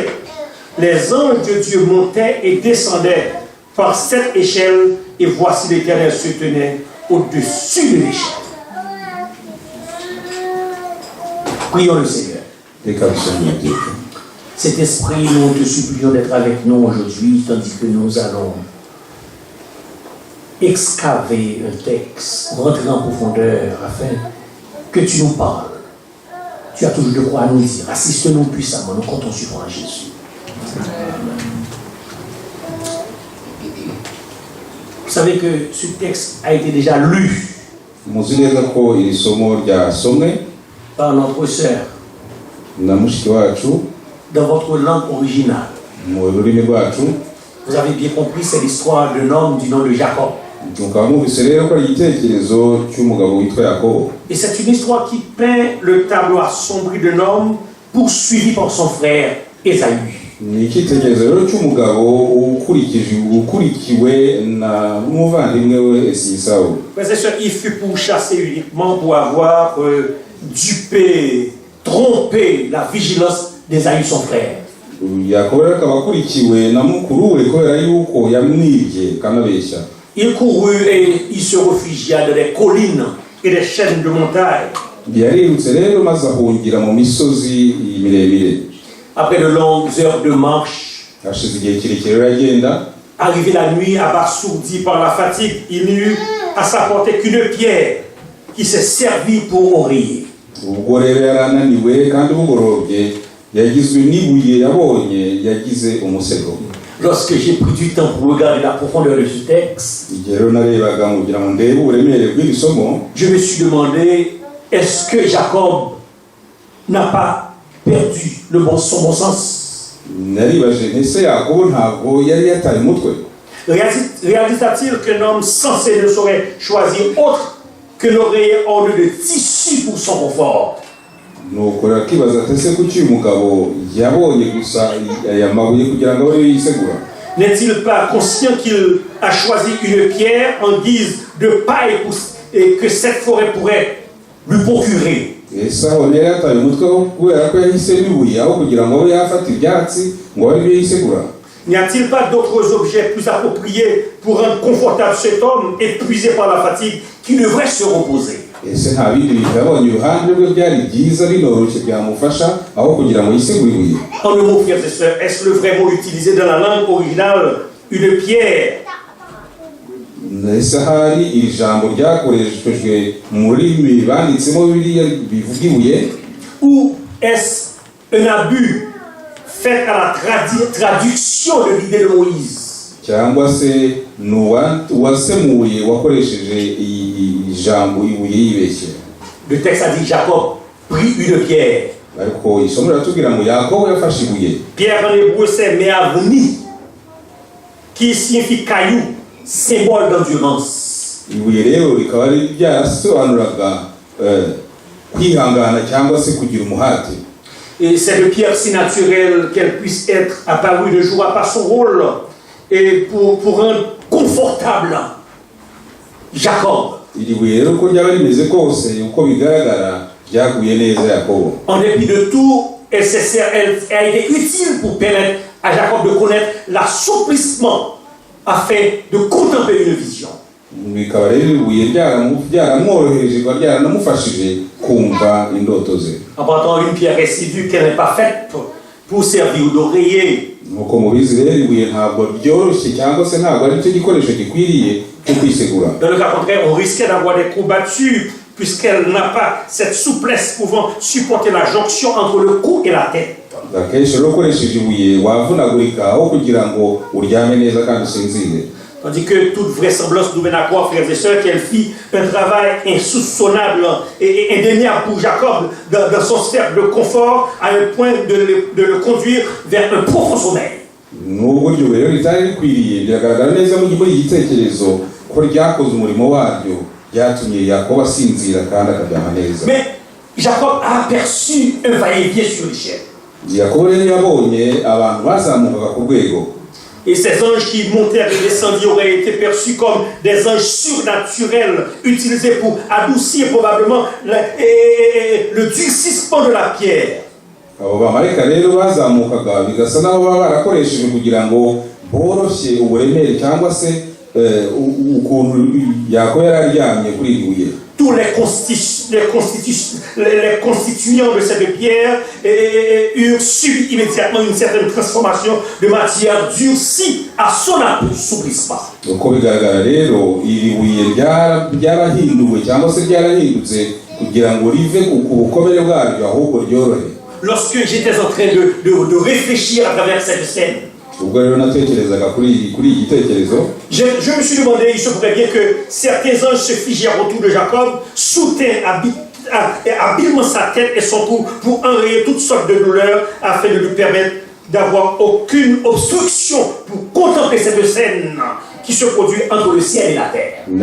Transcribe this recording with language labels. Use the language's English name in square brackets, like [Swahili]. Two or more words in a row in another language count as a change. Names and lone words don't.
[French] Les anges de Dieu montaient et descendaient par cette échelle, et voici l'Éternel se tenait au-dessus de l'échelle. Prions le Seigneur. [Kinyarwanda] Reka dusome iteka. [French] Cet esprit, nous te supplions d'être avec nous aujourd'hui, tandis que nous allons excaver un texte, rentrer en profondeur, afin que tu nous parles. Tu as toujours de quoi nous dire. Assiste-nous puissamment, nous comptons sur toi, Jésus. Vous savez que ce texte a été déjà lu [Kinyarwanda] muzi neza ko iri somo ryasomwe [French] par notre sœur [Kinyarwanda] na mushiki wacu [French] dans votre langue originale. [Kinyarwanda] mu rurimi rwacu. [French] Vous avez bien compris, c'est l'histoire d'un homme du nom de Jacob. [Kinyarwanda] mukaba mwumvise rero ko ari igitekerezo cy'umugabo witwa Yakobo. [French] Et c'est une histoire qui peint le tableau assombri d'un homme poursuivi par son frère Ésaü. [Kinyarwanda] Ni icyitegererezo rero cy'umugabo ukurikiwe na n'umuvandimwe we Esawu. [French] Frères et sœurs, il fut pourchassé uniquement pour avoir dupé, trompé la vigilance d'Ésaü, son frère. [Kinyarwanda] Yakobo rero akaba akurikiwe na mukuru we kubera yuko yamwibye kanabeshya. [French] Il courut et il se réfugia dans les collines et les chaînes de montagne. [Kinyarwanda] Yarirutse rero maze ahungira mu misozi miremire. [French] Après de longues heures de marche, [Kinyarwanda] Hashize igihe kirekire rero agenda. [French] arrivé la nuit, abasourdi par la fatigue, il n'eut à sa portée qu'une pierre qui s'est servie pour oreiller. [Kinyarwanda] Ubwo rero yarananiwe kandi bugorobye yagizwe n'ibuye yabonye yagize umusego. [French] Lorsque j'ai pris du temps pour regarder la profondeur de ce texte, [Kinyarwanda] Igihe rero narebaga kugira ngo ndebe uburemere bw'iri somo, [French] je me suis demandé, est-ce que Jacob n'a pas perdu son bon sens? [Kinyarwanda] naribaje ese Yakobo ntabwo yari yataye umutwe. [French] Réalisa-t-il qu'un homme censé ne saurait choisir autre que l'oreiller orné de tissu pour son confort? [Kinyarwanda] Nuko rakibaza ati ese kuki uyu mugabo yabonye gusa aya mabuye kugira ngo abe yisegura? [French] N'est-il pas conscient qu'il a choisi une pierre en guise de paille et que cette forêt pourrait lui procurer? [Kinyarwanda] Ese aho yari yataye umutwe kubera ko yahisemo ibuye aho kugira ngo abe yafata ibyatsi ngo abe yisegura? [French] N'y a-t-il pas d'autres objets plus appropriés pour rendre confortable cet homme épuisé par la fatigue qui devrait se reposer? [Kinyarwanda] Ese nta bindi bintu yabonye iruhande rwe byari byiza binoroshye byamufasha aho kugira ngo yisegure ibuye? [French] En un mot, frères et sœurs, est-ce le vrai mot utilisé dans la langue originale, une pierre? [Kinyarwanda] Ese hari iri jambo ryakoreshejwe mu rurimi banditsemo Bibiliya bivuga ibuye? [French] Ou est-ce un abus fait à la traduction de l'idée de Moïse? [Kinyarwanda] Cyangwa se uwasemuye wakoresheje ijambo ibuye yibeshye? [French] Le texte a dit Jacob prit une pierre. [Kinyarwanda] Ariko isomo riratubwira ngo Yakobo yafashe ibuye. [French] Pierre en hébreu c'est meavni, qui signifie caillou, symbole d'endurance. [Kinyarwanda] Ibuye rero rikaba ari byarasobanuraga kwihangana cyangwa se kugira umuhate. [French] Et c'est de pierre si naturelle qu'elle puisse être apparue ne jouera pas son rôle et pour rendre confortable Jacob. [Kinyarwanda] Iri buye rero ko ryaba rimeze kose uko bigaragara ryaguye neza Yakobo. [French] En dépit de tout, elle a été utile pour permettre à Jacob de connaître l'assouplissement afin de contempler une vision. [Kinyarwanda] Bikaba rero ibuye ryaramworohereje ko ryaranamufashije kumva indoto ze. [French] En partant une pierre résidue qu'elle n'est pas faite pour servir d'oreiller. [Kinyarwanda] Nuko mubizi rero ibuye ntabwo byoroshye cyangwa se ntabwo ari cyo gikoresho gikwiriye cyo kwisegura. [French] Dans le cas contraire, on risquait d'avoir des courbatures puisqu'elle n'a pas cette souplesse pouvant supporter la jonction entre le cou et la tête. [Kinyarwanda] Akenshi rero ukoresheje ibuye wavunagurika aho kugira ngo uryame neza kandi usinzire. [French] Tandis que toute vraisemblance nous mène à croire, frères et sœurs, qu'elle fit un travail insoupçonnable et indéniable pour Jacob dans son cercle de confort à un point de le conduire vers un profond sommeil. [Kinyarwanda] n'uburyo rero ritari rikwiriye biragaragara neza muri iki gitekerezo ko ryakoze umurimo waryo ryatumye Yakobo asinzira kandi akaryama neza. [French] Mais Jacob a aperçu un va-et-vient sur l'échelle. [Kinyarwanda] Yakobo rero yabonye abantu bazamukaga ku rwego. [French] Et ces anges qui montèrent et descendirent auraient été perçus comme des anges surnaturels utilisés pour adoucir probablement le durcissement de la pierre. [Kinyarwanda] Abo bamarayika rero bazamukaga bigasa naho baba barakoresheje kugira ngo boroshye uburemere cyangwa se ukuntu Yakobo yari aryamye kuri iri buye. [French] Tous les constituants de cette pierre eurent subi immédiatement une certaine transformation de matière durcie à son assouplissement. [Kinyarwanda] Uko bigaragara rero iri buye ryarahinduwe cyangwa se ryarahindutse kugira ngo rive ku bukomere bwaryo ahubwo ryorohe. [French] Lorsque j'étais en train de réfléchir à travers cette scène, je me suis demandé, il se pourrait bien que certains anges se figèrent autour de Jacob, soutint habilement sa tête et son cou pour enrayer toutes sortes de douleurs afin de lui permettre d'avoir aucune obstruction pour contempler cette scène qui se produit entre le ciel et la terre.